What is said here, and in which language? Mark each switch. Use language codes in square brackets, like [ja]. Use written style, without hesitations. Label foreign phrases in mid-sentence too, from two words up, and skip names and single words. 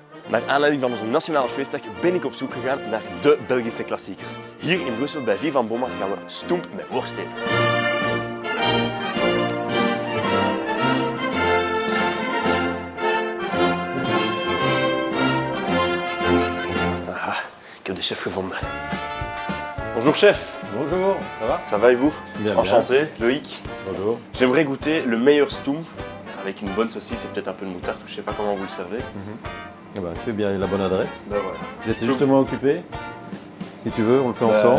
[nl] Naar aanleiding van onze nationale feestdag ben ik op zoek gegaan naar de Belgische klassiekers. Hier in Brussel bij Vivan Bomma gaan we stoemp met worst eten. Aha, ik heb de chef gevonden. [fr] Bonjour chef. Bonjour, ça va? Ça va et vous? Bien, Enchanté, Loïc. Bonjour. J'aimerais goûter le meilleur stoemp avec une bonne saucisse et peut-être un peu de moutarde, je sais pas comment vous le servez. Eh ben, tu fais bien la bonne adresse. Ben voilà. J'étais justement occupé. Si tu veux, on le fait ensemble.